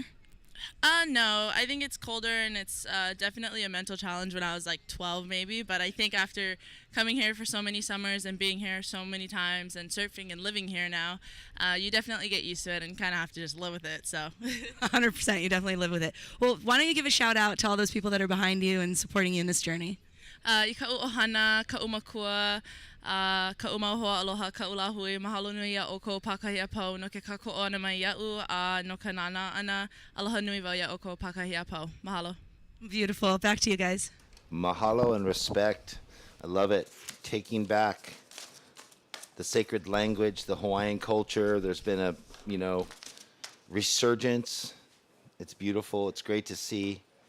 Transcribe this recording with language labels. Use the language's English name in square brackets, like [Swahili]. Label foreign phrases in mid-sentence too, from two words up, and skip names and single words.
[English] No, I think it's colder, and it's definitely a mental challenge when I was like 12 maybe, but I think after coming here for so many summers and being here so many times and surfing and living here now, you definitely get used to it and kind of have to just live with it, so. 100%, you definitely live with it. Well, why don't you give a shout out to all those people that are behind you and supporting you in this journey? [Hawaiian] Ika'u ohana, ka'u makua, ka'u mauhoa aloha, ka'u lahui, mahalo nui ia o ko pakahia pau, no ke kako'o ana mai ia'u, no ka nana ana, aloha nui wau ia o ko pakahia pau. Mahalo. [English] Beautiful. Back to you guys. Mahalo and respect. I love it. Taking back the sacred language, the Hawaiian culture. There's been a, resurgence. It's beautiful. It's great to see.